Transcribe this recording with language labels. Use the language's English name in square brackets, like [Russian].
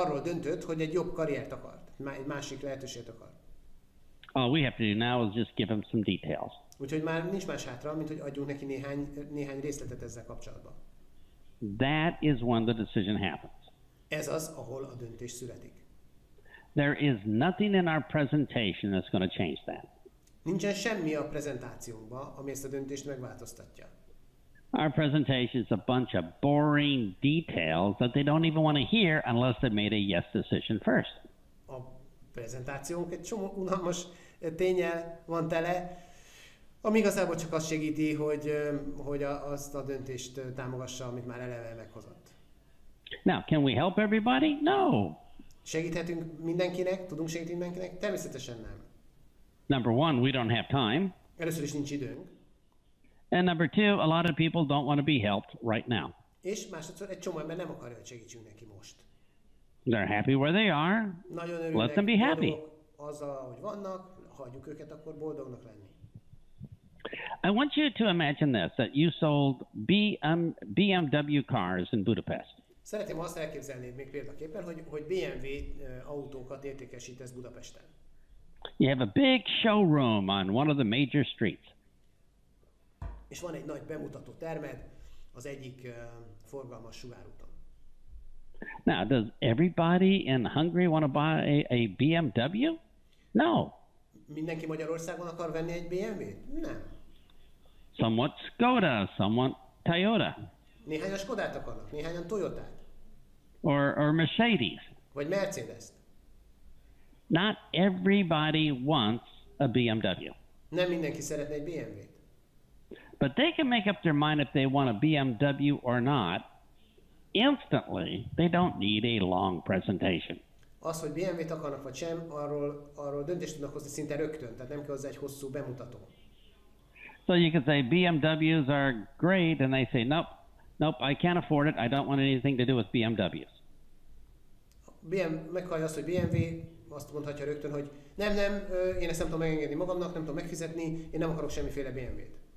[Hungarian] Arról döntött, hogy egy jobb karriert akart, egy másik lehetőséget akart. [English] All we have to do now is just give him some details. [Hungarian] Úgyhogy már nincs más hátra, mint hogy adjunk neki néhány részletet ezzel kapcsolatban. [English] That is when the decision happens. [Hungarian] Ez az, ahol a döntés születik. [English] There is nothing in our presentation that's going to change that. [Hungarian] Nincsen semmi a prezentációnkban, ami ezt a döntést megváltoztatja. [English] Our presentation is a bunch of boring details that they don't even want to hear unless they made a yes decision first. [Hungarian] A prezentációnk egy csomó unalmas ténnyel van tele, ami igazából csak azt segíti, hogy azt a döntést támogassa, amit már eleve meghozott. [English] Now, can we help everybody? No. [Hungarian] Segíthetünk mindenkinek? Tudunk segíteni mindenkinek? Természetesen nem. [English] Number one, we don't have time. [Hungarian] Először is nincs időnk. [English] And number two, a lot of people don't want to be helped right now. [Hungarian] És másodszor egy csomó ember nem akarja, hogy segítsünk neki most. [English] They're happy where they are. [Hungarian] Nagyon [English] Let [Hungarian] örülnek, [English] them be happy. [Hungarian] azzal, hogy vannak, hagyjuk őket akkor boldognak lenni. [English] I want you to imagine this, that you sold BMW cars in Budapest. [Hungarian] Szeretném azt elképzelni még példaképpen, hogy BMW autókat értékesítesz Budapesten. [English] You have a big showroom on one of the major streets. [Hungarian] És van egy nagy bemutató termed az egyik forgalmas sugárúton. [English] Now, does everybody in Hungary want to buy a BMW? No. [Hungarian] Mindenki Magyarországon akar venni egy BMW-t? Nem. [English] Some want Skoda, some want Toyota. [Hungarian] Néhányan Skodát akarnak, néhányan Toyotát. [English] Or Mercedes. [Hungarian] Vagy Mercedes-t. [English] Not everybody wants a BMW. [Hungarian] Nem mindenki szeretne egy BMW-t. [English] But they can make up their mind if they want a BMW or not. Instantly, they don't need a long presentation. [Hungarian] Az, hogy BMW-t akarnak vagy sem, arról döntést tudnak hozni szinte rögtön, tehát nem kell hozzá egy hosszú bemutató. [English] So you could say BMWs are great, and they say, nope, I can't afford it. I don't want anything to do with BMWs. [Hungarian] Meghallja azt, hogy BMW, azt mondhatja rögtön, hogy nem, én ezt nem tudom megengedni magamnak, nem tudom megfizetni, én nem akarok semmiféle BMW-t.